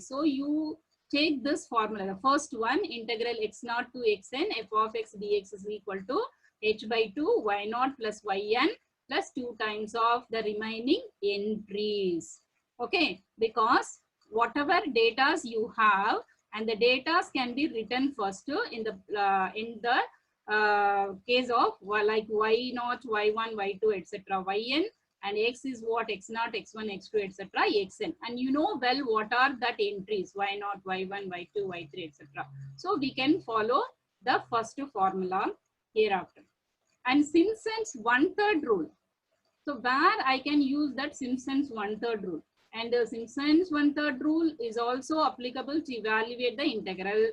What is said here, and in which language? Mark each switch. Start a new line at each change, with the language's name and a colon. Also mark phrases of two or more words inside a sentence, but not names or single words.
English: So you take this formula, the first one, integral x naught to xn f of x dx is equal to h by 2 y naught plus yn plus 2 times of the remaining entries. Okay, because whatever datas you have, and the datas can be written first in the case of like y0, y1, y2, etc. yn, and x is what? x0, x1, x2, etc. xn, and you know well what are that entries, y0, y1, y2, y3, etc. So we can follow the first formula hereafter. And Simpson's 1/3 rule. So where I can use that Simpson's 1/3 rule, and the Simpson's 1/3 rule is also applicable to evaluate the integral.